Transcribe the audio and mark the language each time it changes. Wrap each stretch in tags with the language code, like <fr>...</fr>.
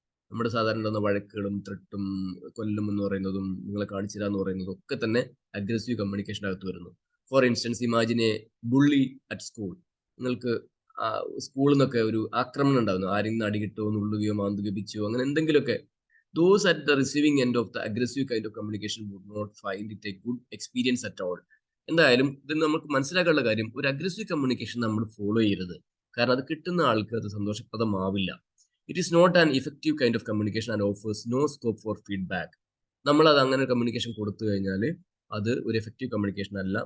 <ml>നമ്മുടെ സാധാരണ ഉണ്ടാകുന്ന വഴക്കുകളും ത്രെട്ടും കൊല്ലും എന്ന് പറയുന്നതും നിങ്ങളെ കാണിച്ചില്ല എന്ന് പറയുന്നതും ഒക്കെ തന്നെ അഗ്രസീവ് കമ്മ്യൂണിക്കേഷനകത്ത് വരുന്നു.</ml> <en>for instance, imagine a bully at school,</en> <ml>നിങ്ങൾക്ക് സ്കൂളിൽ നിന്നൊക്കെ ഒരു ആക്രമണം ഉണ്ടാകുന്നു, ആരെങ്കിലും അടികിട്ടോ, നുള്ളുകയോ മാന്തുകയോ പിച്ചോ അങ്ങനെ എന്തെങ്കിലുമൊക്കെ.</ml> <en>Those at the receiving end of the aggressive kind of communication would not find it a good experience at all.</en> <ml>എന്തായാലും ഇത് നമുക്ക് മനസ്സിലാക്കാനുള്ള കാര്യം, ഒരു അഗ്രസീവ് കമ്മ്യൂണിക്കേഷൻ നമ്മൾ ഫോളോ ചെയ്യരുത്. കാരണം അത് കിട്ടുന്ന ആൾക്ക് അത് സന്തോഷപ്രദമാവില്ല.</ml> <en>It is not an effective kind of communication and offers no scope for feedback.</en> <ml>നമ്മൾ അത് അങ്ങനെ കമ്മ്യൂണിക്കേഷൻ കൊടുത്തു കഴിഞ്ഞാൽ അത് ഒരു എഫക്റ്റീവ് കമ്മ്യൂണിക്കേഷൻ അല്ല.</ml>